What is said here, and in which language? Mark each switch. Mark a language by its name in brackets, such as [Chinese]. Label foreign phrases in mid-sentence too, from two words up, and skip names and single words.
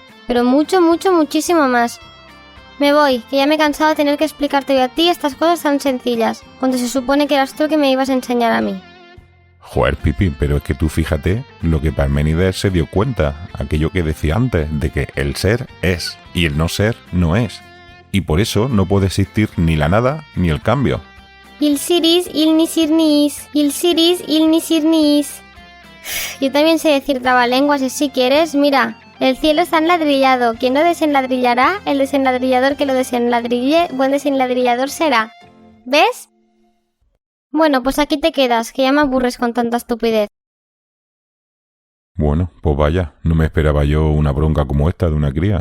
[Spanish] Pero mucho, muchísimo más. Me voy, que ya me he cansado de tener que explicarte hoy a ti estas cosas tan sencillas, cuando se supone que eras tú el que me ibas a enseñar a mí. Joder, Pipi, pero es que tú fíjate lo que Parménides se dio cuenta, aquello que decía antes, de que el ser es y el no ser no es. Y por eso no puede existir ni la nada ni el cambio. Il siris, il nisirnis, il siris, il nisirnis. Yo también sé decir trabalenguas y si quieres, mira, el cielo está enladrillado. Quien lo desenladrillará, el desenladrillador que lo desenladrille, buen desenladrillador será. ¿Ves? Bueno, pues aquí te quedas, que ya me aburres con tanta estupidez. Bueno, pues vaya, no me esperaba yo una bronca como esta de una cría.